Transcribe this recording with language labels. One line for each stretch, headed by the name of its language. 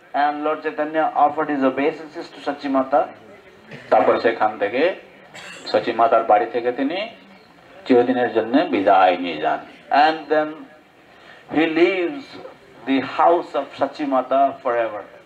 English: and Lord Chaitanya offered his obeisances to Sachi Mata.
Bangla: তারপরে সেখান থেকে শচী মাতার বাড়ি থেকে তিনি চিরদিনের জন্য বিদায় নিয়ে যান।
English: And then he leaves the house of Sachi Mata forever.